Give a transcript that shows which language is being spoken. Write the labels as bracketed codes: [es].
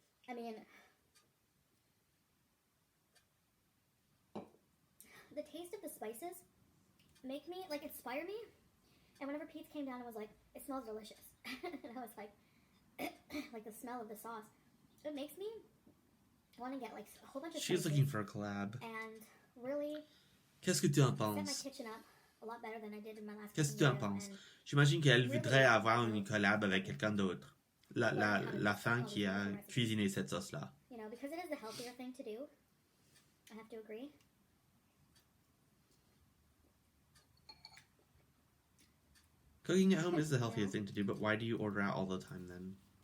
[en] I mean, the taste of the spices inspire me. And whenever Pete came down and was like, "It smells delicious," and I was like, like the smell of the sauce, it makes me want to get like a whole bunch of. She's looking for a collab. And really. [fr] Qu'est-ce que tu en [en] Set my [fr] penses? [en] kitchen up a lot better than I did in my last. [fr] Qu'est-ce que tu en penses? J'imagine qu'elle voudrait avoir une collab avec quelqu'un d'autre. La femme qui a cuisiné cette sauce-là. [en] You know, because it is the healthier thing to do. I have to agree. Cooking at home is the healthier thing to do, but why do you order out all the time then?